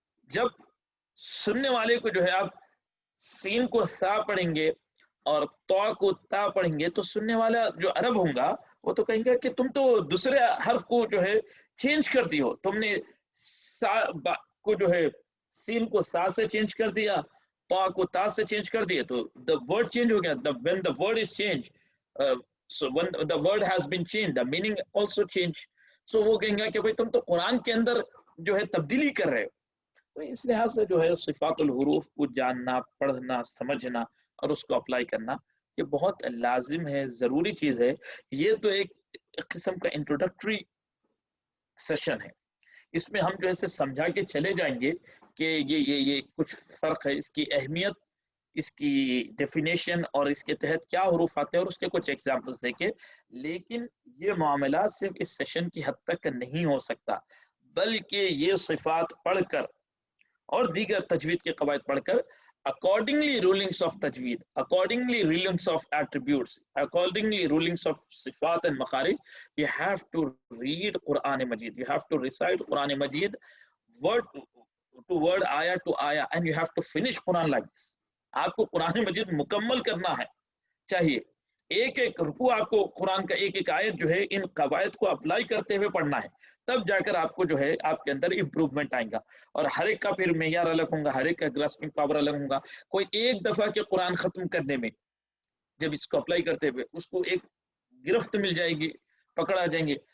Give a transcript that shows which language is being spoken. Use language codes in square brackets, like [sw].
[ur] جب سننے والے کو جو ہے آپ سین کو سا پڑھیں گے اور تو کو تا پڑھیں گے تو سننے والا جو عرب ہوں گا وہ تو کہیں گے کہ تم تو دوسرے حرف کو جو ہے چینج کر دی ہو، تم نے سا کو جو ہے سین کو سا سے چینج کر دیا، تا کو تا سے چینج کر دیا، تو [en] the word [ur] چینج ہو گیا. [en] when the word is changed so when the word has been changed the meaning also change. [ur] so وہ کہیں گے کہ بھئی تم تو قرآن کے اندر جو ہے تبدیلی کر رہے ہو. تو اس لحاظ سے جو ہے صفات الحروف کو جاننا، پڑھنا، سمجھنا اور اس کو اپلائی کرنا یہ بہت لازم ہے، ضروری چیز ہے. یہ تو ایک قسم کا انٹروڈکٹری سیشن ہے، اس میں ہم جو ہے صرف سمجھا کے چلے جائیں گے کہ یہ کچھ فرق ہے، اس کی اہمیت، اس کی ڈیفینیشن اور اس کے تحت کیا حروف آتے ہیں اور اس کے کچھ ایگزامپلس دے کے. لیکن یہ معاملہ صرف اس سیشن کی حد تک نہیں ہو سکتا، بلکہ یہ صفات پڑھ کر [en] اور دیگر تجوید کے قواعد پڑھ کر accordingly rulings of tajweed, accordingly rulings of attributes, accordingly rulings of sifat and makharij, you have to read Quran Majid, you have to recite Quran Majid word to word, ayah to ayah, and you have to finish Quran like this. [ur] آپ کو قرآن مجید مکمل کرنا ہے چاہیے، ایک ایک رکوع آپ کو قرآن کا ایک ایک آیت جو ہے ان قواعد کو اپلائی کرتے ہوئے پڑھنا ہے، تب جا کر آپ کو جو ہے آپ کے اندر امپروومنٹ آئے گا. اور ہر ایک کا پھر معیار الگ ہوگا، ہر ایک کا گراسپنگ پاور الگ ہوگا. کوئی ایک دفعہ کے قرآن ختم کرنے میں جب اس کو اپلائی کرتے ہوئے اس کو ایک گرفت مل جائے گی، پکڑا جائیں گے.